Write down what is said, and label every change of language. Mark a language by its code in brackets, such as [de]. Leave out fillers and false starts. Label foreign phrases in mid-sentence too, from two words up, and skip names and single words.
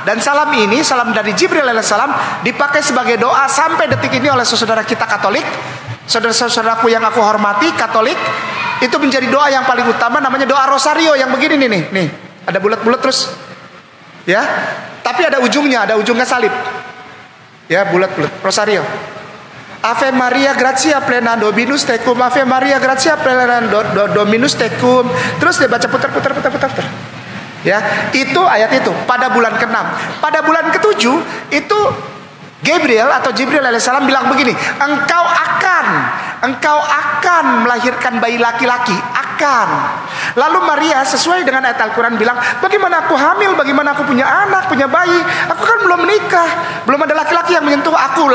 [id] Dan salam ini, salam dari Jibril alaihissalam, dipakai sebagai doa sampai detik ini oleh saudara kita Katolik. Saudara-saudaraku yang aku hormati Katolik, itu menjadi doa yang paling utama, namanya doa Rosario yang begini nih. Ada bulat-bulat terus. Ya. Tapi ada ujungnya salib. Ya, bulat-bulat Rosario. [la] Ave Maria gratia plena Dominus tecum, Ave Maria gratia plena Dominus tecum. [id] Terus dia baca putar. Ya, itu ayat itu pada bulan ke-6. Pada bulan ke-7 itu Gabriel atau Jibril alaihissalam bilang begini, engkau akan melahirkan bayi laki-laki. menikahkan. Lalu Maria sesuai dengan ayat Al-Quran bilang, bagaimana aku hamil, bagaimana aku punya anak, punya bayi, aku kan belum menikah, belum ada laki-laki yang menyentuh aku.